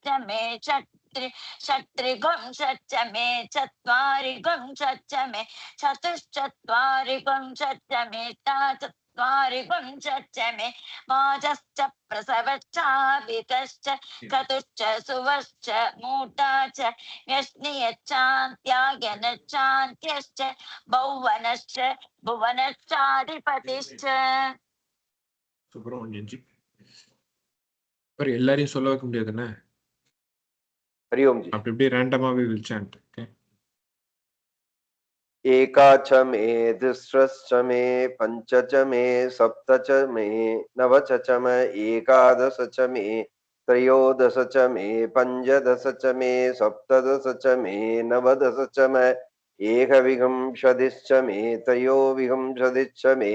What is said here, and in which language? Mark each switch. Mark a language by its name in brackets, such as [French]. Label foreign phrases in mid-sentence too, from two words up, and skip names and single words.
[Sanskrit] मे षट्त्रिंशच्च मे चत्वारिंशच्च मे चतुश्चत्वारिंशच्च मे चत्वारिंशच्च मे वाजश्च प्रसवश्चाभितश्च क्रतुश्च सुवश्च मूर्धा च व्यष्णियश्चान्त्यायनश्चान्त्यश्च भुवनश्च भुवनश्चाधिपतिश्च. [Tamil] சுப்பிரமணியன் ஜி. पर எல்லாரையும் சொல்ல வைக்க முடியாதுன்னு. [Hindi] हरिओम जी. [Tamil] அப்படி இப்படி ரேண்டமாவே [English] will chant. Okay. [Sanskrit] एका च मे तिस्रश्च मे पञ्च च मे सप्त च मे नव च मे एकादश च मे त्रयोदश च मे पञ्चदश च मे सप्तदश च मे नवदश च मे एकविंशतिश्च मे त्रयोविंशतिश्च मे